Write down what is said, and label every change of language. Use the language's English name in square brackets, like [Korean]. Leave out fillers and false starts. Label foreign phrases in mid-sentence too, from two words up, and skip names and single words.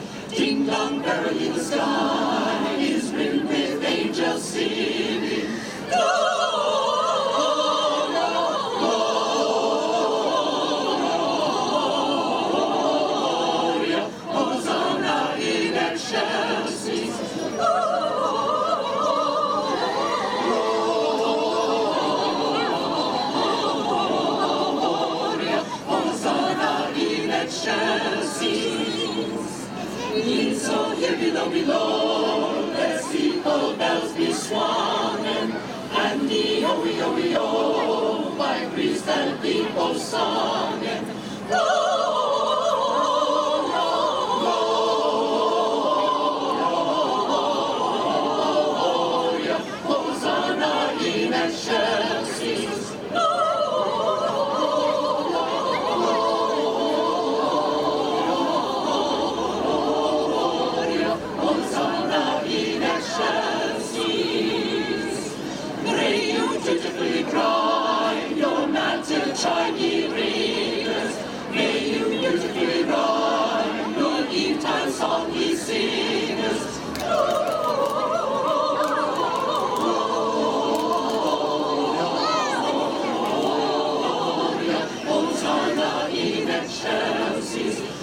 [English] Ding dong, merrily the sky is ringing with angels singing. [Latin] Gloria, Hosanna in excelsis. Hosanna in excelsis. [English] And so here below, let's see old bells be swung, and the oh, by priest and people sung. [Latin] Gloria, Hosanna in excelsis. Hosanna in excelsis. [English] Pray you dutifully cry, your mantle chime ye ringers. May you beautifully rhyme, your eventide song ye singers. [Latin] Gloria, Hosanna in excelsis.